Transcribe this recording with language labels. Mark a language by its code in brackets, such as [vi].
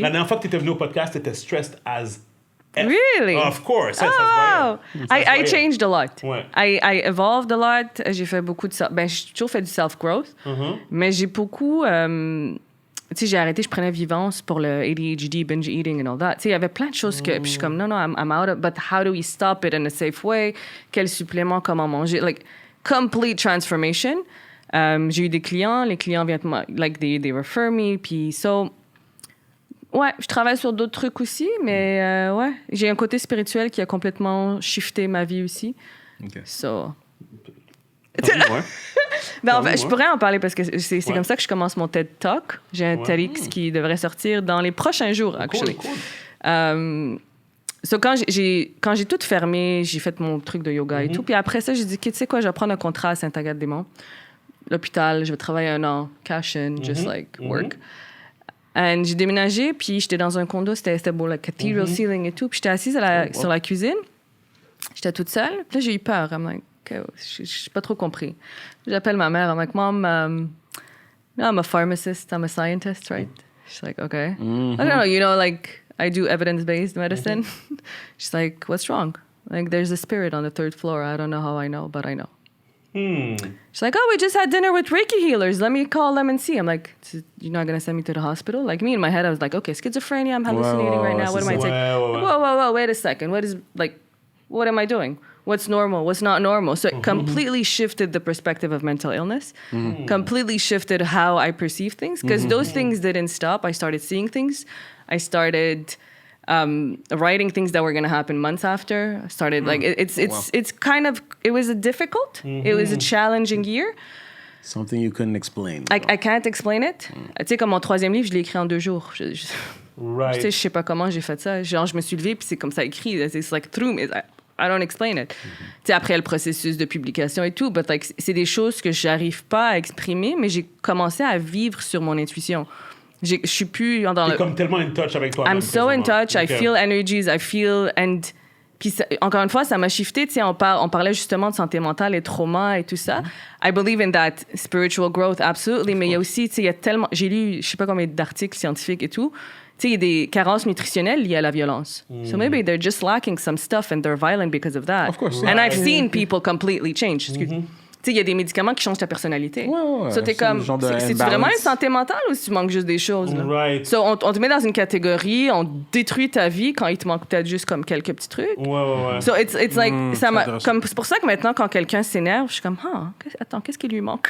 [fr] La dernière fois que t'étais venu au podcast, t'étais [en] stressed as F. Really? Of course. [fr] Ça se Oh! voyait. [en] I changed a lot. [fr] Ouais. [en] I evolved a lot. [fr] J'ai fait beaucoup de... j'ai toujours fait du self-growth. Mais j'ai beaucoup... tu sais, j'ai arrêté, je prenais Vivance pour le ADHD, [en] binge eating and all that. [fr] Tu sais, il y avait plein de choses que... Puis je suis comme, non, [en] I'm out of... But how do we stop it in a safe way? [fr] Quel supplément, comment manger? [en] Like, complete transformation. [fr] J'ai eu des clients. Les clients viennent... [en] Like, they refer me. [fr] Puis so... Ouais, je travaille sur d'autres trucs aussi, mais ouais, j'ai un côté spirituel qui a complètement shifté ma vie aussi. [en] OK. So... [fr] Ouais. Ben, en fait, je pourrais en parler parce que c'est Ouais. comme ça que je commence mon TED Talk. J'ai un TEDx qui devrait sortir dans les prochains jours, actually. [en] Cool. [fr] So, quand j'ai tout fermé, j'ai fait mon truc de yoga et tout. Puis après ça, j'ai dit, tu sais quoi, je vais prendre un contrat à Saint-Agathe-des-Monts. L'hôpital, je vais travailler 1 an, [en] cash in, just like work. [fr] And j'ai déménagé, puis j'étais dans un condo, c'était beau, [en] like cathedral ceiling [fr] et tout. Puis j'étais assise sur la cuisine. J'étais toute seule. Puis là, j'ai eu peur. [en] I'm like, okay, [fr] je n'ai pas trop compris. J'appelle ma mère. [en] I'm like, Mom, no, I'm a pharmacist. I'm a scientist, right? She's like, okay. I don't know, you know, like, I do evidence-based medicine. She's like, what's wrong? Like, there's a spirit on the 3rd floor. I don't know how I know, but I know. She's like, oh, we just had dinner with Reiki healers. Let me call them and see. I'm like, you're not going to send me to the hospital? Like, me in my head, I was like, okay, schizophrenia, I'm hallucinating right now. What am I taking? Whoa, wait a second. What am I doing? What's normal? What's not normal? So it completely shifted the perspective of mental illness, completely shifted how I perceive things, because those things didn't stop. I started seeing things. I started writing things that were going to happen months after. I started, like, it's kind of, it was a difficult, it was a challenging year. Something you couldn't explain. I can't explain it. [fr] Tu sais, comme mon 3e livre, je l'ai écrit en 2 jours. [en] Right. [fr] Tu sais, je sais pas comment j'ai fait ça. Genre, je me suis levée, puis c'est comme ça écrit. [en] It's like through me. I don't explain it. [fr] Tu sais, après le processus de publication et tout, [en] but like, [fr] c'est des choses que j'arrive pas à exprimer, mais j'ai commencé à vivre sur mon intuition. Je suis plus dans T'es comme tellement in touch avec toi. [en] I'm so in touch. I feel energies. I feel and [fr] puis encore une fois, ça m'a shifté. Tu sais, on parlait justement de santé mentale et trauma et tout ça. [en] I believe in that spiritual growth, absolutely. [fr] Mais il y a aussi, tu sais, il y a tellement, j'ai lu, je sais pas combien d'articles scientifiques et tout. Tu sais, il y a des carences nutritionnelles liées à la violence. [en] So maybe they're just lacking some stuff and they're violent because of that. Of course. And I've seen people completely change. [fr] Tu sais, il y a des médicaments qui changent ta personnalité. So t'es comme, c'est-tu vraiment une santé mentale ou si tu manques juste des choses? Là? [en] Right. [fr] So on te met dans une catégorie, on détruit ta vie quand il te manque peut-être juste comme quelques petits trucs. Ouais. [en] So it's like, [fr] c'est pour ça que maintenant, quand quelqu'un s'énerve, je suis comme, attends, qu'est-ce qui lui manque?